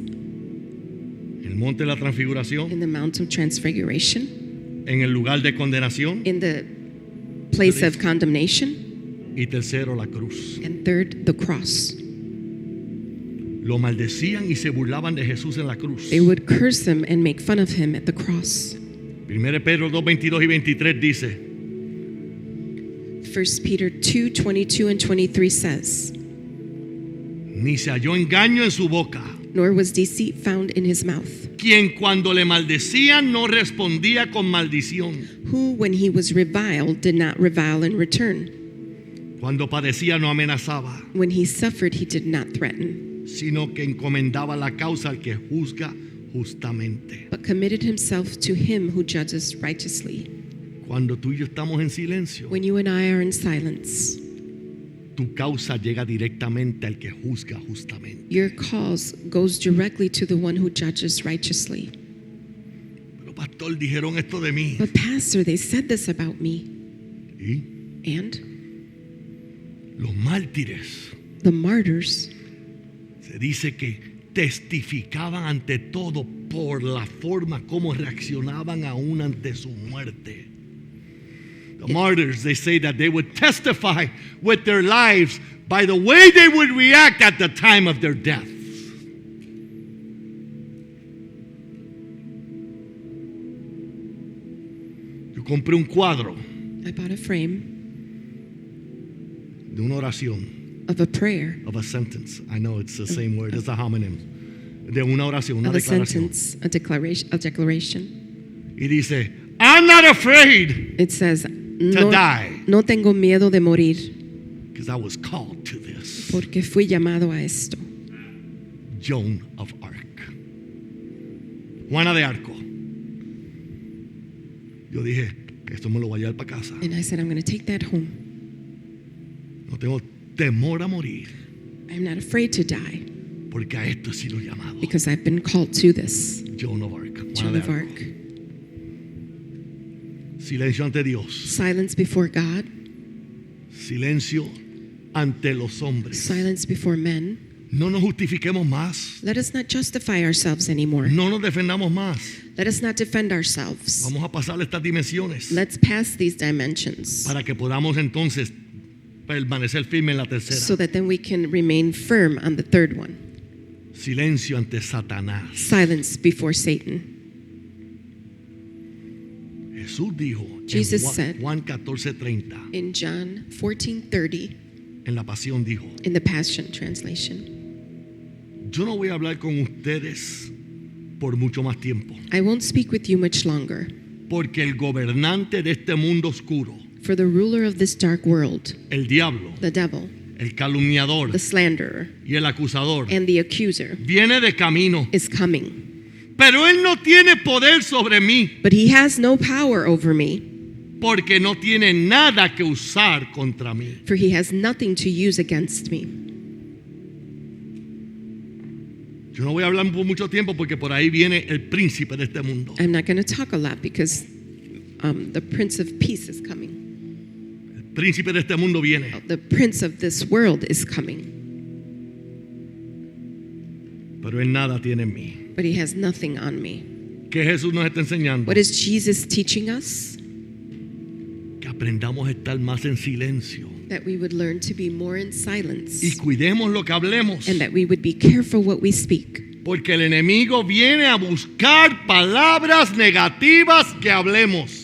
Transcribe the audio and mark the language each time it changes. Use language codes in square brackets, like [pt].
[es] El monte de la transfiguración, [en] in the Mount of Transfiguration, [es] en el lugar de condenación, [en] in the place of condemnation, [es] y tercero, la cruz. [en] and third, the cross. [es] Lo maldecían y se burlaban de Jesús en la cruz. [en] They would curse him and make fun of him at the cross. [es] 1 Pedro 2, 22 y 23 dice: [en] 1 Peter 2:22 and 23 says, [es] ni se halló engaño en su boca, [en] nor was deceit found in his mouth, [es] quien cuando le maldecían no respondía con maldición, [en] who when he was reviled did not revile in return. [es] cuando padecía no amenazaba, [en] When he suffered, he did not threaten, [es] sino que encomendaba la causa al que juzga justamente. [en] but but committed himself to him who judges righteously. [es] Cuando tú y yo estamos en silencio, [en] When you and I are in silence, [es] tu causa llega directamente al que juzga justamente. [en] your cause goes directly to the one who judges righteously. [es] Pero pastor, dijeron esto de mí. [en] But pastor, they said this about me. [es] Y [en] And [es] los mártires, [en] the martyrs, [es] se dice que testificaban ante todo por la forma como reaccionaban aún ante su muerte. [en] The martyrs, they say that they would testify with their lives by the way they would react at the time of their death. [es] Yo compré un cuadro [en] I bought a frame [es] de una oración, [en] of a prayer, of a sentence. I know it's the same word, it's a homonym. [es] De una oración, una [en] of a [es] declaración. [en] sentence, a declaration. [es] Y dice, [en] I'm not afraid It says, to die [es] no tengo miedo de morir [en] because I was called to this. [es] porque fui llamado a esto. [en] Joan of Arc. Juana de Arco. [es] Yo dije, esto me lo voy a llevar para casa. [en] And I said, I'm going to take that home. [es] No tengo temor a morir [en] I'm not afraid to die [es] porque a esto he sido llamado. [en] because I've been called to this. Joan of Arc. Juana Joan [es] de [en] of Arc. [es] Silencio ante Dios. [en] Silence before God, [es] Silencio ante los hombres. [en] silence before men. [es] No nos justifiquemos más. [en] Let us not justify ourselves anymore. [es] No nos defendamos más. [en] Let us not defend ourselves. [es] Vamos a pasar estas dimensiones [en] Let's pass these dimensions [es] para que podamos entonces permanecer firmes en la tercera. [en] so that then we can remain firm on the third one. [es] Silencio ante Satanás. [en] Silence before Satan. [es] Jesús dijo [en] Jesus [es] en [en] said- [es] Juan 14:30, [en] In John 14:30, [es] en la Pasión dijo, [en] in the Passion Translation, [es] yo no voy a hablar con ustedes por mucho más tiempo, [en] I won't speak with you much longer, [es] porque el gobernante de este mundo oscuro, [en] for the ruler of this dark world, [es] el diablo, [en] the devil, [es] el calumniador [en] the slanderer, [es] y el acusador, [en] and the accuser, [es] viene de camino, [en] is coming. [es] pero él no tiene poder sobre mí, [en] But he has no power over me, [es] porque no tiene nada que usar contra mí. [en] for he has nothing to use against me. [es] Yo no voy a hablar por mucho tiempo porque por ahí viene el príncipe de este mundo. [en] I'm not going to talk a lot because the Prince of Peace is coming. [es] El príncipe de este mundo viene. [en] The Prince of this world is coming, [es] Pero él nada tiene en mí. [en] but he has nothing on me. [es] ¿Qué Jesús nos está enseñando? [en] What is Jesus teaching us? [es] Que aprendamos a estar más en silencio [en] That we would learn to be more in silence [es] y cuidemos lo que hablemos, [en] and that we would be careful what we speak. [es] porque el enemigo viene a buscar palabras negativas que hablemos.